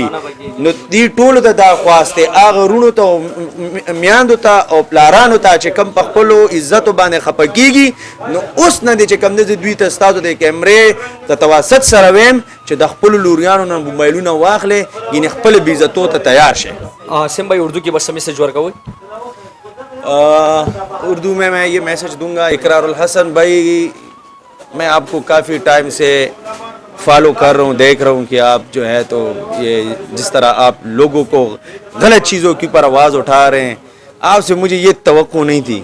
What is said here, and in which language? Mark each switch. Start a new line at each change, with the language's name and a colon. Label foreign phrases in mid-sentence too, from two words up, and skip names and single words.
Pashto: نو دې ټولو ته دا خواست دی هغه وروڼو ته او میاندو ته او پلارانو ته چې کوم په خپلو عزتو باندې خفه کېږي نو اوس نه دی چې کوم دی دوی ته ستاسو د کیمرې د توسط سره ویم چې د خپلو لوریانو نه موبایلونه واخلې یعنې خپل بیزتو ته تیار شے. سم بھائی اردو کی بس میسج ورکوئ؟
Urdu: اردو میں یہ میسج دوں گا اقرار الحسن بھائی میں آپ کو کافی ٹائم سے فالو کر رہا ہوں دیکھ رہا ہوں کہ آپ جو ہے تو یہ جس طرح آپ لوگوں کو غلط چیزوں کے اوپر آواز اٹھا رہے ہیں آپ سے مجھے یہ توقع نہیں تھی.